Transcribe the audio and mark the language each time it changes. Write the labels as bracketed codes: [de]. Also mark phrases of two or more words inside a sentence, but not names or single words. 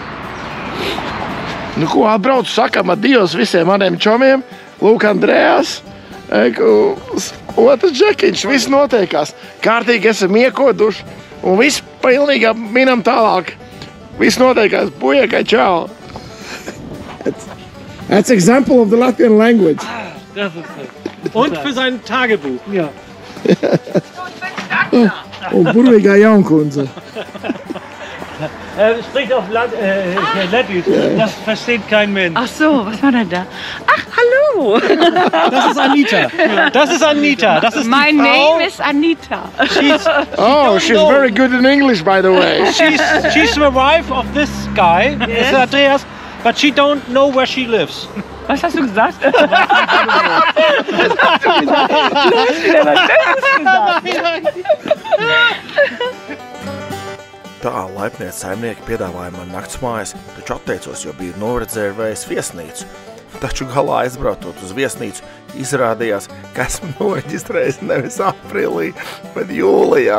[lv] Nu ko, atbraucu, sakam adios visiem maniem čomiem. Lūk, Andrejās. Otrs džekiņš, viss notiekās. Kārtīgi esam iekoduši un viss pilnīgi minam tālāk. Viss notiekās. Bujekai, čau. [en] That's example of the Latvian language. [de] Das ist es. Und für sein Tagebuch. Ja. [lv] Un burvīgā jaunkundze. [de] Er spricht auf Lettisch. Das versteht kein Mensch. Ach so, was war denn da? Ach, hallo! Das ist Anita. Das ist Anita. Das ist die [en] My [de] Frau. [en] name is Anita. She's very good in English, by the way. She's the wife of this guy, yes. Andreas, but she don't know where she lives. [de] Was hast du gesagt? [lv] Tā laipnie saimnieki piedāvāja man naktsmājas, taču atteicos, jo biju noredzējis viesnīcu. Taču galā aizbrautot uz viesnīcu, izrādījās, ka esmu noreģistrējis nevis aprīlī, bet jūlijā.